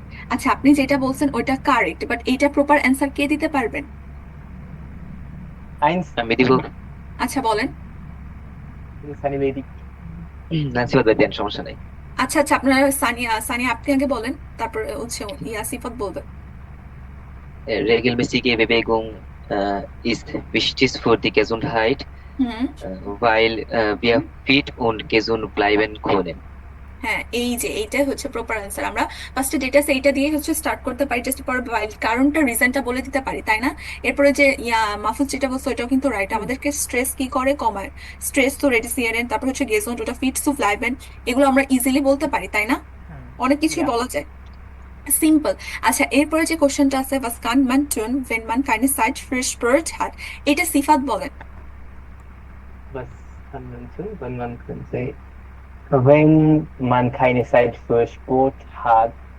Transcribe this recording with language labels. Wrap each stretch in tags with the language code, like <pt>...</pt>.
<bn>আচ্ছা, আপনি যেটা বলছেন ওইটা কারেক্ট, বাট এইটা প্রপার অ্যান্সার কে দিতে পারবেন?</bn> <de>Eins.</de> <bn>আমি দিব। আচ্ছা বলেন।</bn> <en>Sunny Lady.</en> <bn>নাসিবাদ ভাই দেন, সমস্যা নাই। আচ্ছা আচ্ছা, আপনারা সানিয়া আপনি আগে বলেন, তারপর হচ্ছে সিফাত বলবে।</bn> <de>Regelmäßige Bewegung ist wichtig für die Gesundheit,</de> <bn>হুম,</bn> <de>weil wir fit und gesund bleiben können.</de> <bn>হ্যাঁ, এই যে এইটাই হচ্ছে প্রপার অ্যান্সার। আমরা ফার্স্টে ডিটেলস এইটা দিয়ে হচ্ছে স্টার্ট করতে পারি, জাস্ট পরে কারণটা রিজনটা বলে দিতে পারি, তাই না? এরপরে যে মাহফুজ যেটা বলছো এটাও কিন্তু রাইট, আমাদেরকে স্ট্রেস কি করে কমায়, স্ট্রেস তো রেডিসিয়ারেন, তারপর হচ্ছে গেজন্ট, ওটা ফিটস টু ফ্লাইভেন, এগুলো আমরা ইজিলি বলতে পারি, তাই না? হ্যাঁ। অনেক কিছুই</bn> <en>Yeah.</en> <bn>বলা যায়, সিম্পল। আচ্ছা, এরপরে যে কোশ্চেনটা আছে,</bn> <de>was kann man tun wenn man keine Zeit für Sport hat,</de> <bn>এটা সিফাত বলেন।</bn> <de>Was kann man tun, wenn man könnte, wenn man keine Zeit für Sport hat,</de>